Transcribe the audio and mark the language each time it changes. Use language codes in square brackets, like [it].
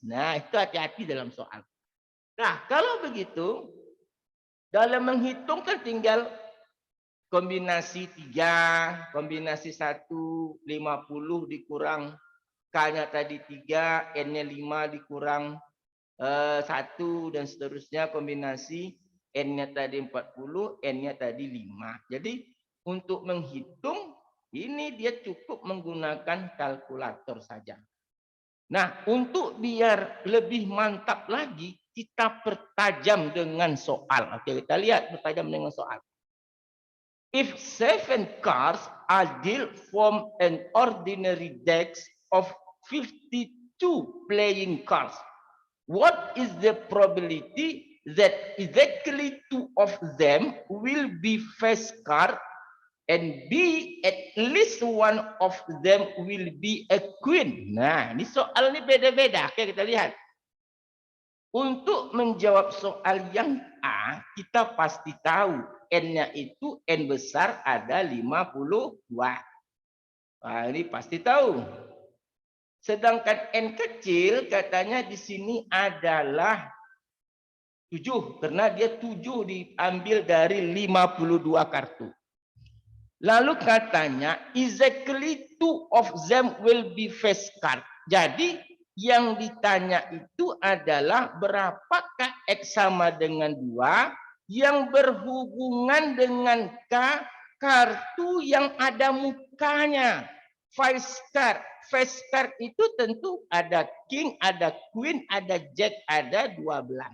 [id] Nah, itu hati-hati dalam soal. Nah, kalau begitu, dalam menghitung kan tinggal kombinasi 3, kombinasi 1, 50 dikurang K-nya tadi 3, N-nya 5 dikurang 1 dan seterusnya, kombinasi N-nya tadi 40, N-nya tadi 5. Jadi untuk menghitung ini dia cukup menggunakan kalkulator saja. Nah, untuk biar lebih mantap lagi, kita pertajam dengan soal. Oke, kita lihat pertajam dengan soal. [en] If 7 cars are dealt from an ordinary deck of 52 playing cards, what is the probability that exactly 2 of them will be face card and B at least 1 of them will be a queen? [id] Nah, ini soal ini beda-beda. Oke, kita lihat. Untuk menjawab soal yang A, kita pasti tahu N-nya itu N besar ada 52. Nah, ini pasti tahu. Sedangkan N kecil katanya di sini adalah 7 karena dia 7 diambil dari 52 kartu. Lalu katanya [en] exactly 2 of them will be face card. [id] Jadi yang ditanya itu adalah berapakah X sama dengan 2 yang berhubungan dengan K kartu yang ada mukanya. Face card. Face card itu tentu ada king, ada queen, ada jack, ada 12.